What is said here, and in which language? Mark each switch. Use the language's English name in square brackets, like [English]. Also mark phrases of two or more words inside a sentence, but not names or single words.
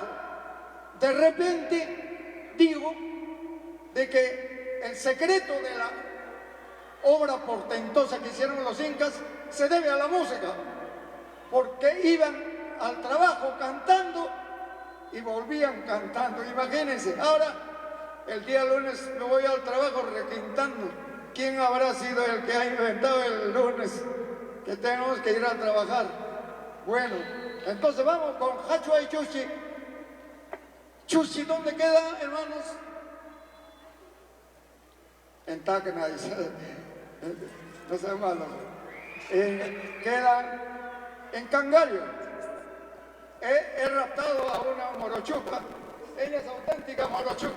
[Spanish] De repente, digo, de que el secreto de la obra portentosa que hicieron los incas se debe a la música, porque iban al trabajo cantando y volvían cantando. Imagínense, ahora el día lunes me voy al trabajo requintando. ¿Quién habrá sido el que ha inventado el lunes que tenemos que ir a trabajar? Bueno, entonces vamos con jachua y Chuschi. Chuschi, ¿dónde queda, hermanos? En Tacna, dice. No sean malos. Queda en Cangallo. He raptado a una morochuca. Ella es auténtica morochuca.